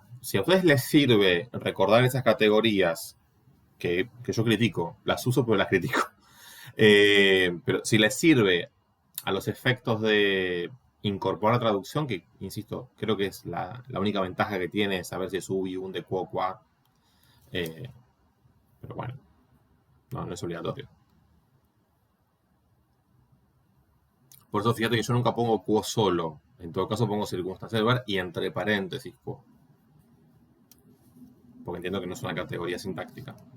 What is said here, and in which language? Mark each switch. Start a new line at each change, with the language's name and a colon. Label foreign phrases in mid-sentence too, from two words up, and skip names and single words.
Spanish: Si a ustedes les sirve recordar esas categorías que yo critico, las uso pero las critico. Pero si les sirve a los efectos de incorporar traducción, que insisto, creo que es la única ventaja que tiene saber si es
Latin: ubi, unde, quo, qua.
Spanish: Pero bueno, no es obligatorio. Por eso fíjate que yo nunca pongo quo solo. En todo caso pongo circunstancia del lugar y entre paréntesis quo. Porque entiendo que no es una categoría sintáctica.